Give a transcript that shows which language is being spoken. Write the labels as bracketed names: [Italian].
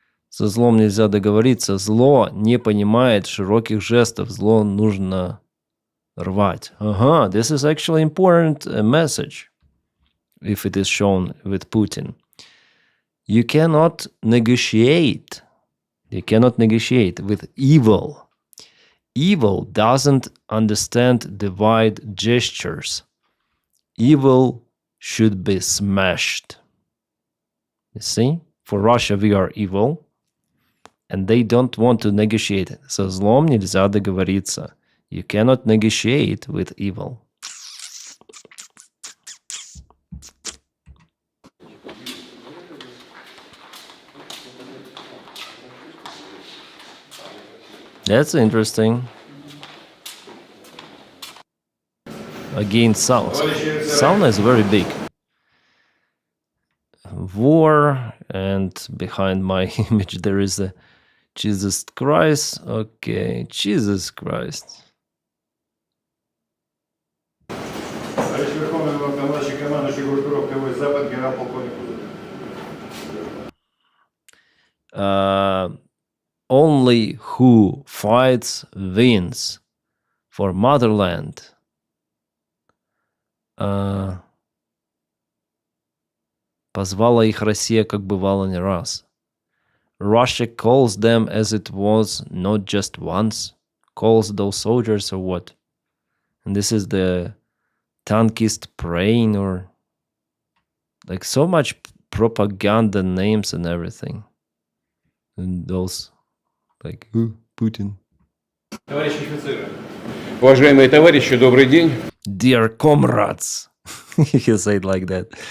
[Russian] Со злом нельзя договориться. Зло не понимает широких жестов. Зло нужно рвать. [English] This is actually important message, if it is shown with Putin. You cannot negotiate. You cannot negotiate with evil. Evil doesn't understand divide gestures. Evil should be smashed. You see? For Russia, we are evil, and they don't want to negotiate. [Russian] Со злом нельзя договориться. [English] You cannot negotiate with evil. That's interesting. Again, sauna is very big. War, and behind my image there is a Jesus Christ. Okay, Jesus Christ. Only who fights wins. For motherland. [Russian] Позвала их Россия, как бывало не раз. [English] Russia calls them as it was, not just once. Calls those soldiers or what? And this is the tankist praying, or like so much propaganda names and everything. And those like Putin. [Russian] Товарищи офицеры, уважаемые товарищи, добрый день. [English] Dear comrades, you say it like that.